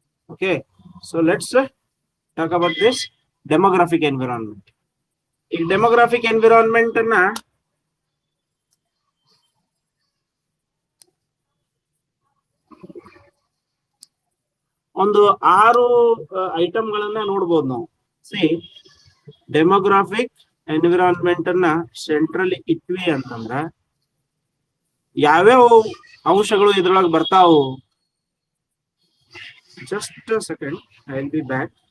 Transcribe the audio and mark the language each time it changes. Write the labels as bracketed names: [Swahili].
[English] Okay, so let's talk about this demographic environment. [Kannada] ಈ demographic environment ಅನ್ನ ಒಂದು 6 ಐಟಮ್ಗಳನ್ನ ನೋಡ್ಬೋದು ನಾವು. ಸಿ, ಡೆಮೋಗ್ರಾಫಿಕ್ ಎನ್ವಿರಾನ್ಮೆಂಟ್ ಅನ್ನ ಸೆಂಟ್ರಲ್ ಇಟ್ವಿ ಅಂತಂದ್ರ ಯಾವ್ಯಾವ ಅಂಶಗಳು ಇದ್ರೊಳಗೆ ಬರ್ತಾವು? [English] Just a second, I'll be back.